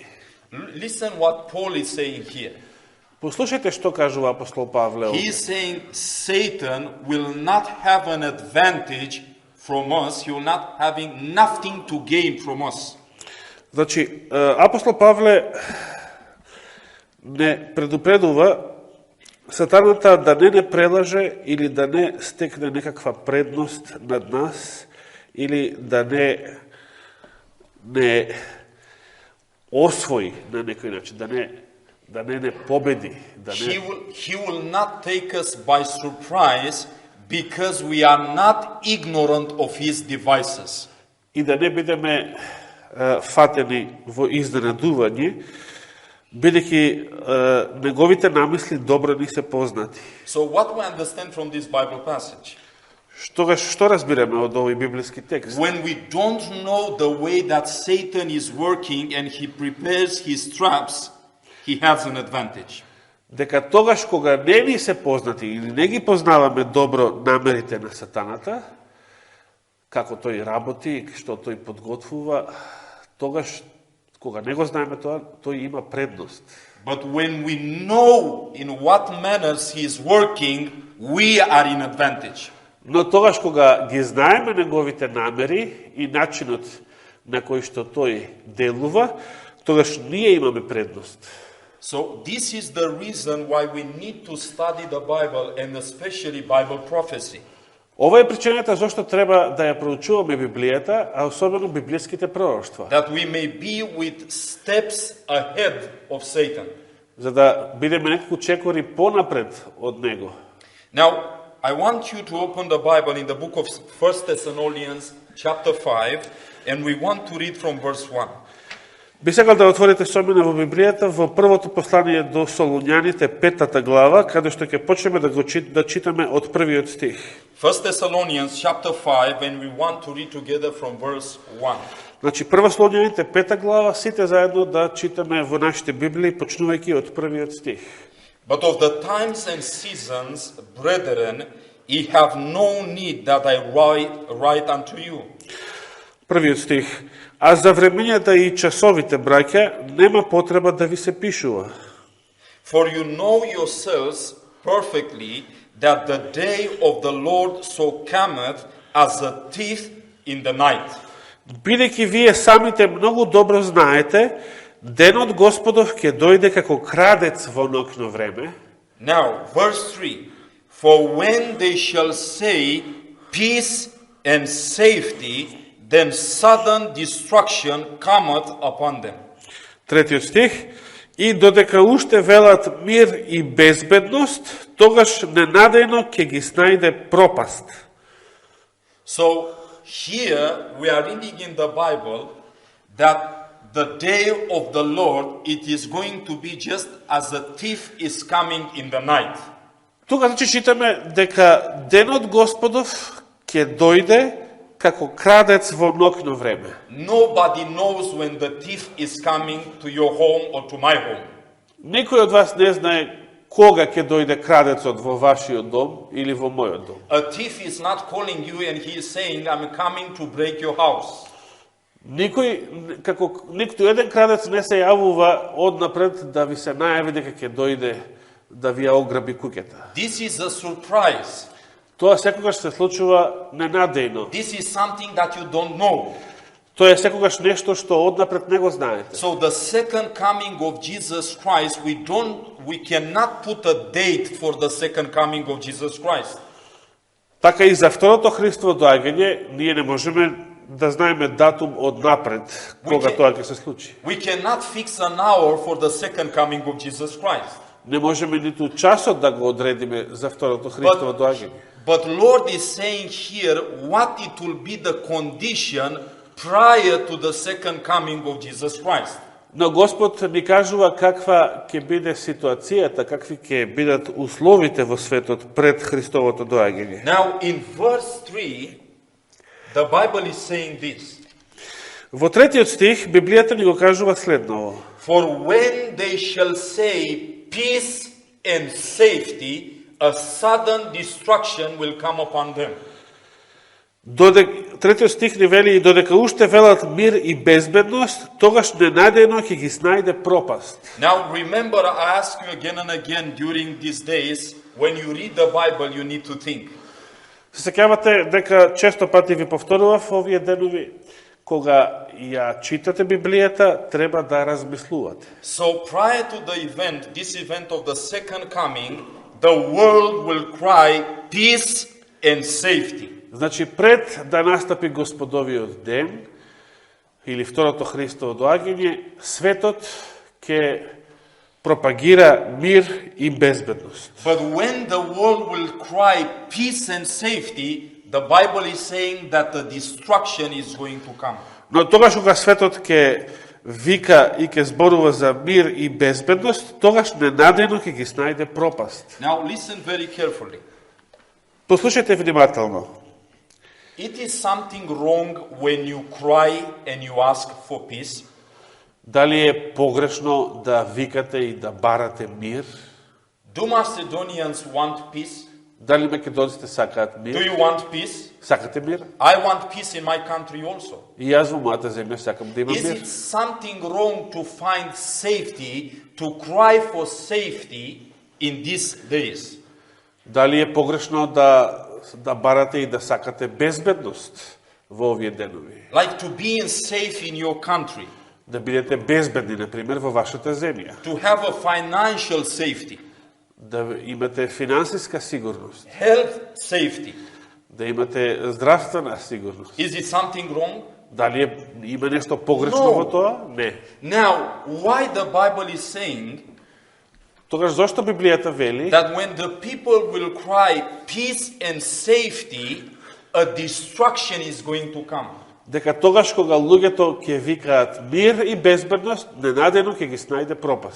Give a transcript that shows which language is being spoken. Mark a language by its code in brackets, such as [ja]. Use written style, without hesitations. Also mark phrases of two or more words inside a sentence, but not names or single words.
[en] Listen what Paul is saying here. [mk] Послушајте што кажува апостол Павле [en] He [mk] овде. [en] is saying Satan will not have an advantage from us. He will not having nothing to gain from us. [mk] Значи, апостол Павле не предупредува сатаната да не прелаже или да не стекне некаква предност над нас или да не освои на некој начин, да не победи, да не [en] He will not take us by surprise because we are not ignorant of his devices. [mk] и да не бидеме фатени во изненадување, бидејќи неговите намисли добро ни се познати. [en] So what we understand from this Bible passage? [mk] Што разбираме од овој библиски текст? [en] When we don't know the way that Satan is working and he prepares his traps, he has an advantage. [mk] Дека тогаш кога не ни се познати или не ги познаваме добро намерите на сатаната, како тој работи, што тој подготвува, тогаш кога не го знаеме тоа, тој има предност. [en] But when we know in what manners he is working, we are in advantage. [mk] Но тогаш кога ги знаеме неговите намери и начинот на кој што тој делува, тогаш ние имаме предност. [en] So this is the reason why we need to study the Bible and especially Bible prophecy. [mk] Ова е причината зашто треба да ја проучуваме Библијата, а особено библиските пророќства, [en] That we may be with steps ahead of Satan. [mk] за да бидеме некако чекори понапред од него. [en] Now, I want you to open the Bible in the book of 1 Thessalonians chapter 5, and we want to read from verse 1. [mk] Би сакал да отворите со мене во Библијата во првото послание до Солуњаните, 5 глава, каде што ќе почнеме да читаме од првиот стих. [en] 1 Thessalonians chapter 5, and we want to read together from verse 1. [mk] Значи, прва Солуњаните, 5 глава, сите заедно да читаме во нашите Библии, почнувајќи од првиот стих. [en] But of the times and seasons, brethren, ye have no need that I write unto you. [mk] Првиот стих. А за времењата и часовите, браќа, нема потреба да ви се пишува. [en] For you know yourselves perfectly that the day of the Lord so cometh as a thief in the night. [mk] Бидејќи вие самите многу добро знаете, денот Господов ќе дојде како крадец во ноќно време. [en] Now, verse 3. For when they shall say peace and safety, then sudden destruction cometh upon them. [mk] Третиот стих. И додека уште велат мир и безбедност, тогаш ненадејно ќе ги снајде пропаст. [en] So, here we are reading in the Bible that the day of the Lord, it is going to be just as a thief is coming in the night. [mk] Тука значи читаме дека денот Господов ќе дојде како крадец во ноќно време. [en] Nobody knows when the thief is coming to your home or to my home. [mk] Никој од вас не знае кога ќе дојде крадецот во вашиот дом или во мојот дом. [en] A thief is not calling you and he is saying, I'm coming to break your house. [mk] Никој, како ниту еден крадец не се јавува однапред да ви се најави дека ќе дојде да ви ја ограби куќата. [en] This is a surprise. [mk] Тоа секогаш се случува ненадејно. [en] This is something that you don't know. [mk] Тоа е секогаш нешто што однапред не го знаете. [en] So the second coming of Jesus Christ, we cannot put a date for the second coming of Jesus Christ. [mk] Така и за второто Христово доаѓање, ние не можеме да знаеме датум однапред кога тоа ќе се случи. [en] We cannot fix an hour for the second coming of Jesus Christ. [mk] Не можеме ниту часот да го одредиме за второто Христово доаѓање. [en] But Lord is saying here what it will be the condition prior to the second coming of Jesus Christ. [mk] Но Господ ни кажува каква ќе биде ситуацијата, какви ќе бидат условите во светот пред Христовото доаѓање. [en] Now in verse 3, the Bible is saying this. [mk] Во третиот стих Библијата ни го кажува следново. [en] For when they shall say peace and safety, a sudden destruction will come upon them. [mk] Третиот стих ни вели и додека уште велат мир и безбедност, тогаш ненадејно ќе ги снајде пропаст. [en] Now remember, I ask you again and again during these days, when you read the Bible, you need to think. [mk] Се сеќавате дека често пати ви повторував овие денови, кога ја читате Библијата, треба да размислувате. [en] So prior to the event, this event of the second coming, the world will cry peace and safety. [mk] Значи, пред да настапи Господовиот ден, или второто Христово доаѓање, светот ќе пропагира мир и безбедност. [en] But when the world will cry peace and safety, the Bible is saying that the destruction is going to come. [mk] Но тогаш кога светот ќе вика и ќе зборува за мир и безбедност, тогаш ненадејно ќе ги снајде пропаст. [en] Now listen very carefully. [mk] Послушајте внимателно. [en] It is something wrong when you cry and you ask for peace. [mk] Дали е погрешно да викате и да барате мир? [en] Do Macedonians want peace? [mk] Дали македонците сакаат мир? [en] Do you want peace? [mk] Сакате мир? [en] I want peace in my country also. [mk] И јас во мојата земја сакам да имам [en] Is [mk] мир. [en] it something wrong to find safety, to cry for safety in these days? [mk] Дали е погрешно да барате и да сакате безбедност во овие денови? [en] Like to be safe in your country. [mk] Да бидете безбедни, например, во вашата земја. [en] to have a financial safety, [mk] Да имате финансиска сигурност. [en] health safety. [mk] Да имате здравствена сигурност. [en] Is it something wrong? [mk] Дали има нешто погрешно [en] No. [mk] во тоа? Не. [en] Now, why the Bible is saying [mk] Тогаш зошто Библијата вели [en] that when the people will cry peace and safety, a destruction is going to come? [mk] дека тогаш кога луѓето ќе викаат мир и безбедност, ненадено ќе ги снајде пропаст.